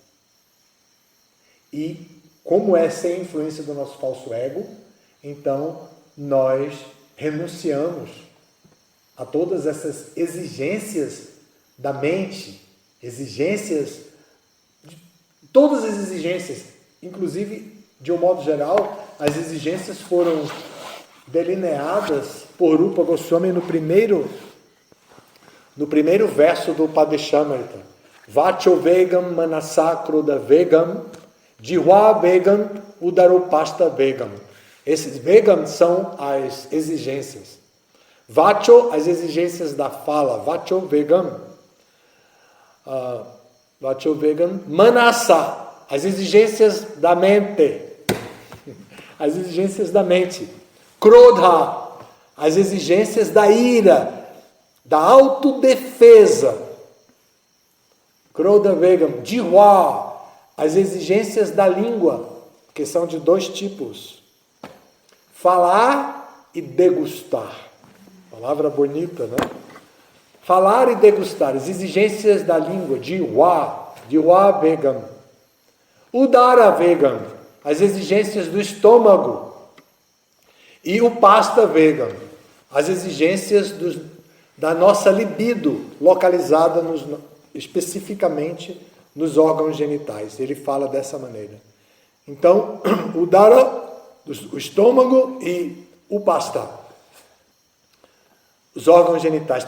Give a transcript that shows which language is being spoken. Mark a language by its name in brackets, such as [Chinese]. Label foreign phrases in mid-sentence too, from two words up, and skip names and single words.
[Portuguese] E como é sem a influência do nosso falso ego, então nós renunciamos a todas essas exigências da mente, todas as exigências, inclusive, de um modo geral, as exigências foram delineadas por Rupa Goswami no primeiro verso do Padeshamrita. [Sanskrit] वाचो वेगं मनसः क्रोध वेगं, जिह्वा वेगम् उदरोपस्थ वेगम्. [Portuguese] Esses vegam são as exigências. Vacho, as exigências da fala. [Sanskrit] वाचो वेगं। वाचो वेगं. [Portuguese] Manasa, as exigências da mente. As exigências da mente. Krodha, as exigências da ira, da autodefesa. [Sanskrit] क्रोध वेगं. [Portuguese] Jihva, as exigências da língua, que são de dois tipos. Falar e degustar. Palavra bonita, né? Falar e degustar, as exigências da língua, [Sanskrit] जिह्वा वेगम्. उदर वेगम्, [Portuguese] as exigências do estômago. E o [Sanskrit] पस्थ वेगम्, [Portuguese] as exigências da nossa libido, localizada especificamente nos órgãos genitais. Ele fala dessa maneira. Então, udara, o estômago, e o pasta, os órgãos genitais.